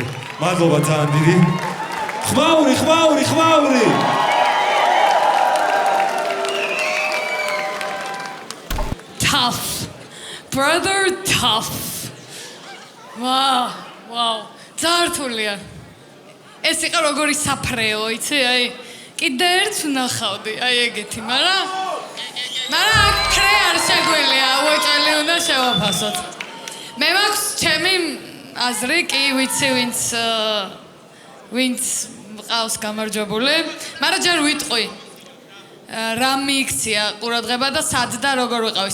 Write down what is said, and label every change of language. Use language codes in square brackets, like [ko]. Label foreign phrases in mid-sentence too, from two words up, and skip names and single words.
[ka] მადლობა ძალიან დიდი. ხმაური. [en] Tough. Brother tough. Wow. [ka] ძართულია. ეს იყო როგორი საფრეო, იცი? აი, კიდე ერთს ვნახავდი, აი ეგეთი, მაგრამ ფრე არ შეგვიძლია, უეჭველი უნდა შევაფასოთ. მე მაქვს ჩემი აზრი, კი ვიცი ვინც მყავს გამარჯვებული, მაგრამ ჯერ ვიტყვი რა მიიქცია ყურადღება და სად და როგორ ვიყავი.